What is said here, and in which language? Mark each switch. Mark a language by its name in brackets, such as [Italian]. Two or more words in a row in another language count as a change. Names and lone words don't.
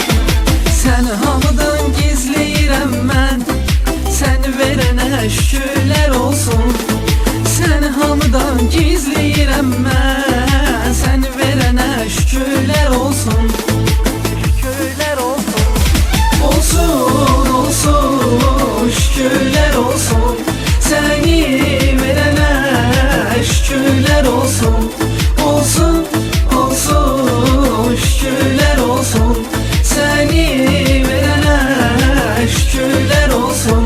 [Azerbaijani] Səni hamıdan gizləyirəm mən, səni verənə şükürlər olsun. Səni hamıdan gizləyirəm mən, səni verənə şükürlər olsun. Şükürlər olsun. Olsun, olsun, [Turkish] şükürler olsun. Seni verene şükürler olsun. Olsun, olsun, şükürler olsun. Seni verene şükürler olsun.